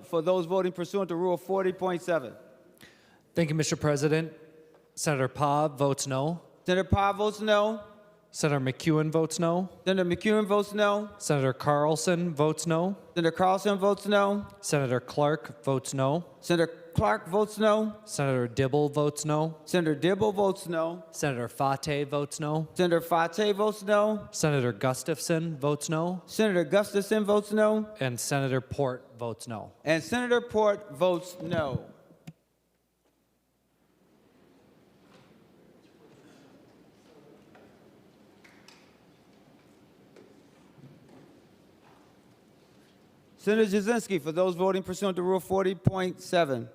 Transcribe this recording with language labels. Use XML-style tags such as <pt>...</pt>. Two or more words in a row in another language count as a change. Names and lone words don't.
<en>for those voting pursuant to Rule 40.7. Thank you, Mr. President. Senator Pobb votes no. Senator Pobb votes no. Senator McEwen votes no. Senator McEwen votes no. Senator Carlson votes no. Senator Carlson votes no. Senator Clark votes no. Senator Clark votes no. Senator Dibble votes no. Senator Dibble votes no. Senator Fate votes no. Senator Fate votes no. Senator Gustafson votes no. Senator Gustafson votes no. And Senator Port votes no. And Senator Port votes no. Senator Jasinski, for those voting pursuant to Rule 40.7.</en>